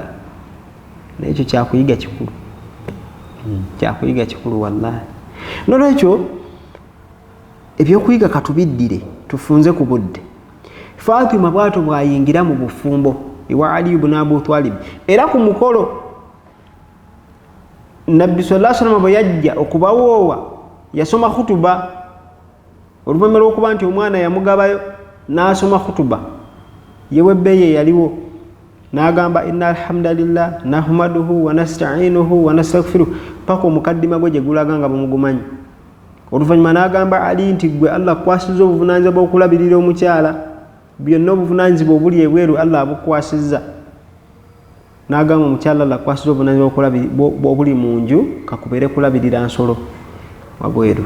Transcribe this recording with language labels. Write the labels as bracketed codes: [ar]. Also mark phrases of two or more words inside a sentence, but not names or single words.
[lg] N'ekyo kyakuyiga kikulu, kyakuyiga kikulu wallahi. Nolwekyo ebyokuyiga katubiddire tufunze ku budde. Fatima bw'atyo bw'ayingira mu bufumbo ewa Ali ibn Abu Talib, era ku mukolo Nabbi [ar] صلى الله عليه وسلم [lg] bwe yajja okubawoowa yasoma khutuba. Oluvannyuma lw'okuba nti omwana yamugabayo n'asoma khutuba, yewe beye yaliwo n'agamba [ar] إن الحمد لله نحمده ونستعينه ونستغفره, [lg] paka omukaddima gwe gye gulaga nga bumugumanyi. Oluvannyuma n'agamba Ali nti gwe Allah kwasizza obuvunaanyizibwa bw'okulabirira omukyala, byonna obuvunaanyizibwa obuli ebweru Allah abukwasizza. N'agamba omukyala Allah kwasizza obuvunaanyizibwa obuli mu nju kakubeere kulabirira nsolo wabweru.